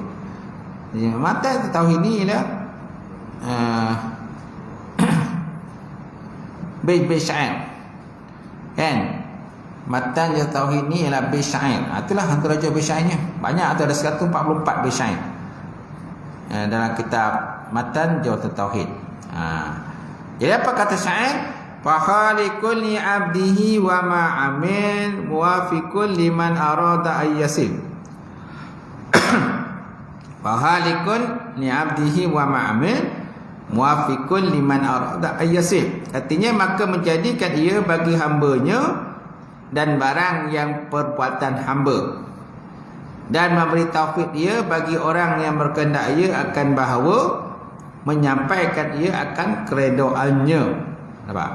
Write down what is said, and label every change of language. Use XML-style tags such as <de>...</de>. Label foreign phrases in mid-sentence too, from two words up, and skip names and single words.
<ms>Matan Tauhid ni ialah bait-bait syair, kan? Matan Jawharatul Tauhid ni ialah bait syair. Itulah antara bait syairnya. Banyak, ada 144 bait syair dalam kitab matan Jawharatul Tauhid. Jadi apa kata syair?</ms> <ar>فخالق لعبده وما عمل موفق لمن أراد أن يصل. فخالق لعبده وما عمل موفق لمن أراد أن يصل.</ar> <ms>Artinya maka menjadikan ia bagi hambanya dan barang yang perbuatan hamba, dan memberi taufik ia bagi orang yang berkehendak ia akan bahawa menyampaikan ia akan keredoannya. Nampak?</ms>